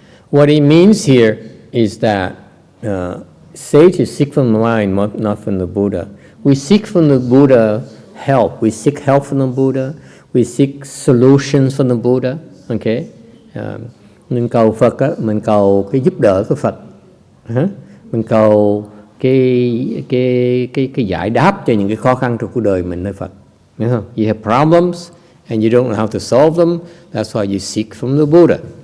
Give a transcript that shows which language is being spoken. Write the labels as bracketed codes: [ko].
[en] What it means here is that sages seek from the mind, not from the Buddha. We seek from the Buddha help. We seek help from the Buddha. We seek solutions from the Buddha. Okay? [vi] Mình cầu Phật á, mình cầu cái giúp đỡ của Phật. Mình cầu cái giải đáp cho những cái khó khăn trong cuộc đời mình nơi Phật. [en] You have problems and you don't know how to solve them. That's why you seek from the Buddha.